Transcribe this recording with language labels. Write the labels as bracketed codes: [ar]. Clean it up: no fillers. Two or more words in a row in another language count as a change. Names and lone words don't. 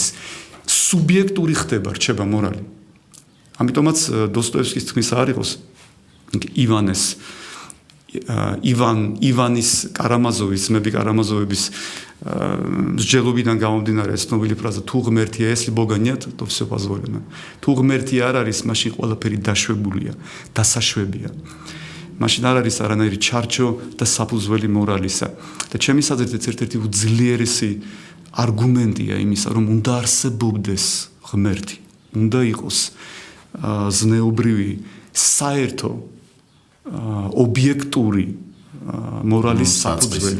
[ka] სუბიექტური ხდება, რჩება მორალი. ამიტომაც დოსტოევსკის თქმის არ იყოს ივანის კარამაზოვის, ძმები კარამაზოვების მსჯელობიდან გამომდინარე ცნობილი ფრაზა თუ ღმერთია, [ru] если Бога нет, то всё позволено. [ka] თუ ღმერთი არ არის, მაშინ ყველაფერი დაშვებულია, დასაშვებია. მაშინ არ არის არანაირი ჩარჩო და საფუძველი მორალისა. და ჩემი საზრით ერთ-ერთი უძლიერესი არგუმენტია იმისა, რომ უნდა არსებობდეს ღმერთი, უნდა იყოს ზნეობრივი, საერთო ობიექტური მორალის საფუძველი.